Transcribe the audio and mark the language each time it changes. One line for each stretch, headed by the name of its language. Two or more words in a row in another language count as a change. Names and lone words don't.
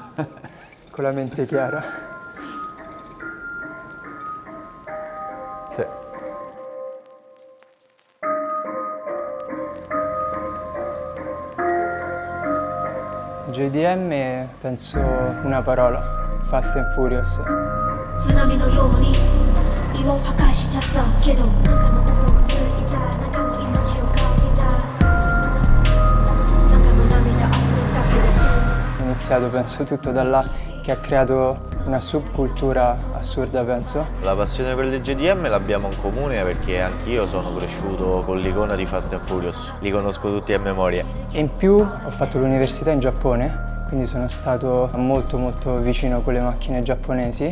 Italian: Con la mente chiara. Sì. JDM penso una parola, Fast and Furious.
Japanese: 津波のように岩を破壊しちゃったけど中の嘘をついた中の命をかけた中の涙溢れたけどそう
Italian: È iniziato penso tutto da là, che ha creato una subcultura assurda penso. La passione per le JDM l'abbiamo in comune perché anch'io sono cresciuto con l'icona di Fast and Furious. Li conosco tutti a memoria. E in più ho fatto l'università in Giappone, quindi sono stato molto vicino con le macchine giapponesi.